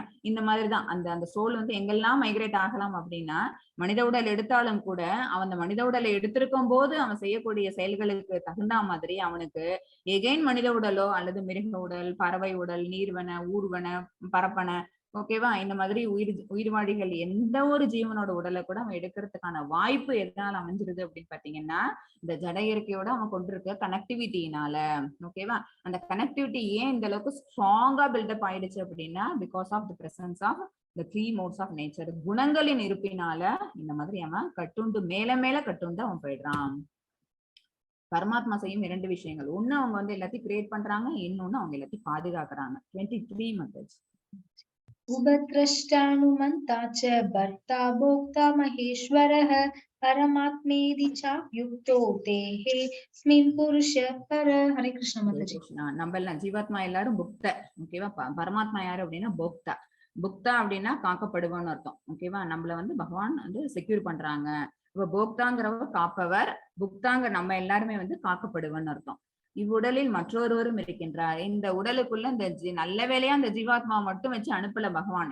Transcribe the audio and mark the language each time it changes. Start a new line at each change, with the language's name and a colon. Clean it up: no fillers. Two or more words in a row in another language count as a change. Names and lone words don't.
Tamil: இந்த மாதிரிதான் அந்த அந்த சோல் வந்து எங்கெல்லாம் மைக்ரேட் ஆகலாம் அப்படின்னா, மனித உடல் எடுத்தாலும் கூட அவன் அந்த மனித உடலை எடுத்திருக்கும் போது அவன் செய்யக்கூடிய செயல்களுக்கு தகுந்த மாதிரி அவனுக்கு எகைன் மனித உடலோ அல்லது மிருக உடல், பறவை உடல், நீர்வன, ஊர்வன, பரப்பன, ஓகேவா, இந்த மாதிரி உயிர்வாழிகள் எந்த ஒரு ஜீவனோட உடலை கூட அவன் எடுக்கிறதுக்கான வாய்ப்பு எதனால அமைஞ்சிருது அப்படின்னு பாத்தீங்கன்னா, இந்த ஜட இயற்கையோட அவன் கொண்டிருக்க கனெக்டிவிட்டினால. ஓகேவா? அந்த கனெக்டிவிட்டி ஏன் இந்த அளவுக்கு ஸ்ட்ராங்கா பில்டப் ஆயிடுச்சு அப்படின்னா,
English: because of the presence of the 3 modes of nature.
Tamil: குணங்களின் இருப்பினால இந்த மாதிரி அவன் கட்டுண்டு மேல மேல கட்டுண்டு அவன் போயிடுறான். பரமாத்மா செய்யும் 2 விஷயங்கள், ஒண்ணு அவங்க வந்து எல்லாத்தையும் கிரியேட் பண்றாங்க, இன்னொன்னு அவங்க எல்லாத்தையும் பாதுகாக்கிறாங்க.
English: 23 methods.
Sanskrit: उपद्रष्टानुमन्ता च भर्ता भोक्ता महेश्वरः परमात्मेति चाप्युक्तो देहेऽस्मिन् पुरुषः परः. हरे कृष्ण माताजी.
Tamil: நம்ம எல்லாம் ஜீவாத்மா எல்லாரும் புக்த. ஓகேவா? பரமாத்மா யாரு அப்படின்னா போக்தா. புக்தா அப்படின்னா காக்கப்படுவான்னு அர்த்தம். ஓகேவா? நம்மள வந்து பகவான் வந்து செக்யூர் பண்றாங்க. இப்ப போக்தாங்கிறவர் காப்பவர், புக்தாங்க நம்ம எல்லாருமே வந்து காக்கப்படுவன்னு அர்த்தம். இவ்வுடலில் மற்றொருவரும் இருக்கின்றார். இந்த உடலுக்குள்ள இந்த நல்ல வேலையா அந்த ஜீவாத்மா மட்டும் வச்சு அனுப்பல பகவான்.